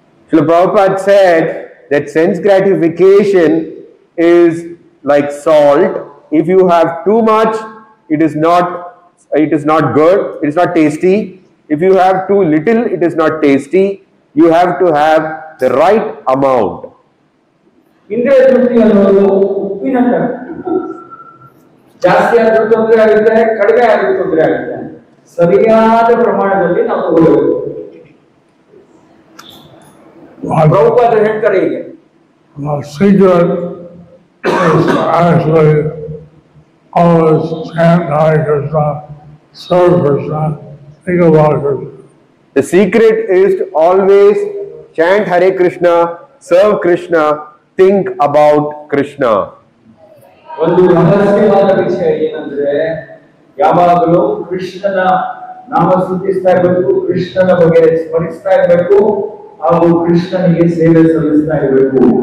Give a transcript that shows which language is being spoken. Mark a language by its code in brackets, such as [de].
[en] Srila Prabhupada said that sense gratification is like salt. If you have too much, it is not good, it is not tasty. If you have too little, it is not tasty. You have to have the right amount. [kn] ಇಂದ್ರಿಯ ತೃಪ್ತಿ ಅನ್ನೋದು ಉಪ್ಪಿನ ಉಪ್ಪು ಜಾಸ್ತಿ ಆದ್ರೂ ತೊಂದರೆ ಆಗುತ್ತೆ, ಕಡಿಮೆ ಆದ್ರೂ ತೊಂದರೆ ಆಗುತ್ತೆ. ಸರಿಯಾದ ಪ್ರಮಾಣದಲ್ಲಿ ನಾವು ತಗೊಳ್ಬೇಕು. ಪ್ರಭುಪಾದ ಹೇಳ್ತಾರೆ ಹೀಗೆ. [en] The secret is actually always chant Hare Krishna, serve Krishna, think about Krishna. The secret is to always chant Hare Krishna, serve Krishna, think about Krishna. [kn] ಒಂದು ರಹಸ್ಯವಾದ ವಿಷಯ ಏನಂದ್ರೆ ಯಾವಾಗಲೂ ಕೃಷ್ಣನ ನಾಮ ಸ್ತುತಿಸ್ತಾ ಇರಬೇಕು, ಕೃಷ್ಣನ ಬಗ್ಗೆ ಸ್ಮರಿಸ್ತಾ ಇರಬೇಕು, ಹಾಗೂ ಕೃಷ್ಣನಿಗೆ ಸೇವೆ ಸಲ್ಲಿಸ್ತಾ ಇರಬೇಕು.